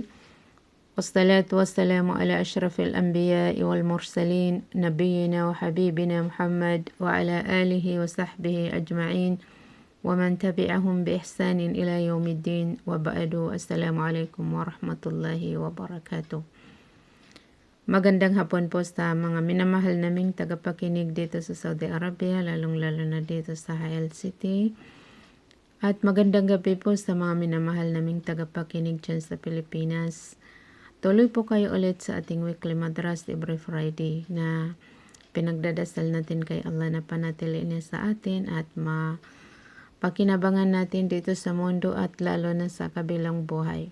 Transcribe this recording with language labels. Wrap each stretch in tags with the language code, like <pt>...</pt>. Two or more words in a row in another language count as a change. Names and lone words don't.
<ar>والصلاة والسلام على أشرف الأنبياء والمرسلين نبينا وحبيبنا محمد وعلى آله وصحبه أجمعين ومن تبعهم بإحسان إلى يوم الدين وبعد. السلام عليكم ورحمة الله وبركاته.</ar> <tl>Magandang hapon po sa mga minamahal naming tagapakinig dito sa Saudi Arabia, lalong-lalo na dito sa Hayal City. At magandang gabi po sa mga minamahal naming tagapakinig dyan sa Pilipinas. Tuloy po kayo ulit sa ating weekly madras</tl> <en>every Friday</en> <tl>na pinagdadasal natin kay Allah na panatili niya sa atin at mapakinabangan natin dito sa mundo at lalo na sa kabilang buhay.</tl>